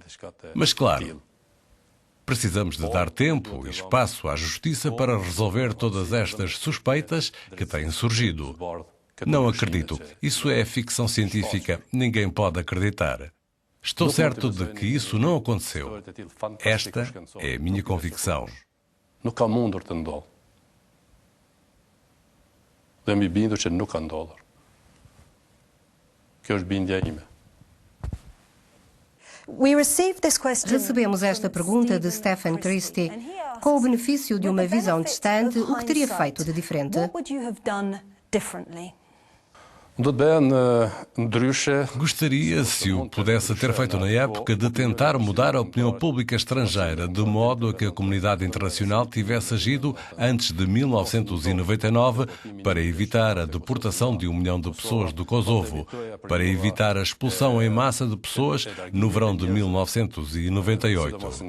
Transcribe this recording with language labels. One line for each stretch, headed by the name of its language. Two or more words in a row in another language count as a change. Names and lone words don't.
Portuguese: Mas claro, precisamos de dar tempo e espaço à justiça para resolver todas estas suspeitas que têm surgido. Não acredito. Isso é ficção científica. Ninguém pode acreditar. Estou certo de que isso não aconteceu. Esta é a minha convicção.
Albanian: Nuk ka mundur të ndodhë. Dhe mi bindur që nuk ka ndodhur. Kjo është bindja ime.
Portuguese: Recebemos esta pergunta de Stephen Christie. Com o benefício de uma visão distante, o que teria feito de diferente?
Albanian: Do të bëhen ndryshe.
Portuguese: Gostaria, se o pudesse ter feito na época, de tentar mudar a opinião pública estrangeira, de modo a que a comunidade internacional tivesse agido antes de 1999 para evitar a deportação de 1 milhão de pessoas do Kosovo, para evitar a expulsão em massa de pessoas no verão de 1998.